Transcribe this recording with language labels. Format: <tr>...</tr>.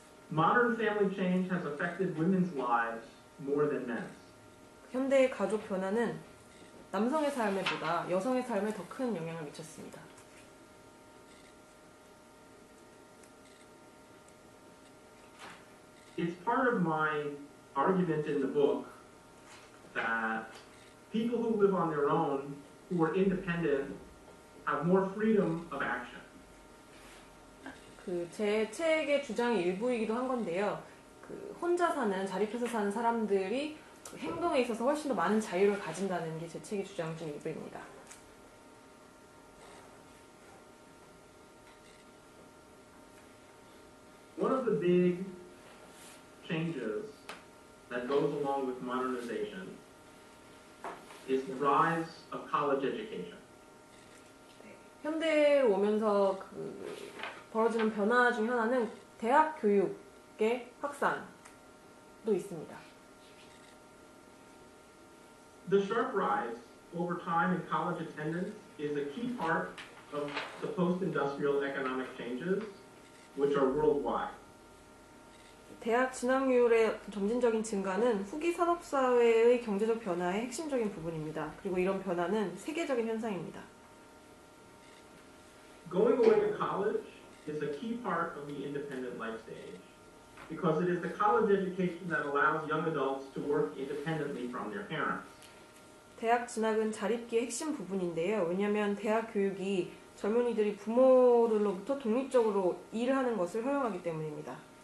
<en>Modern family change has affected women's lives more than men's.</en> <ko>현대의 가족 변화는 남성의 삶에보다 여성의 삶에 더 큰 영향을 미쳤습니다.</ko> <en>It's part of my argument in the book that people who live on their own, who are independent, have more freedom of action.</en> <ko>제 책의 주장의 일부이기도 한 건데요. 혼자 사는, 자립해서 사는 사람들이 행동에 있어서 훨씬 더 많은 자유를 가진다는 게 제 책의 주장 중 일부입니다.</ko> <en>One of the big changes that goes along with modernization is the rise of college education.</en> <ko>현대로 오면서 벌어지는 변화 중 하나는 대학 교육의 확산도 있습니다.</ko> <en>The sharp rise over time in college attendance is a key part of the post-industrial economic changes, which are worldwide.</en> <ko>대학 진학률의 점진적인 증가는 후기 산업사회의 경제적 변화의 핵심적인 부분입니다. 그리고 이런 변화는 세계적인 현상입니다.</ko> <en>Going away to college is a key part of the independent life stage because it is the college education that allows young adults to work independently from their parents.</en> <ko>대학 진학은 자립기의 핵심 부분인데요. 왜냐하면 대학 교육이 젊은이들이 부모들로부터 독립적으로 일하는 것을 허용하기 때문입니다.</ko>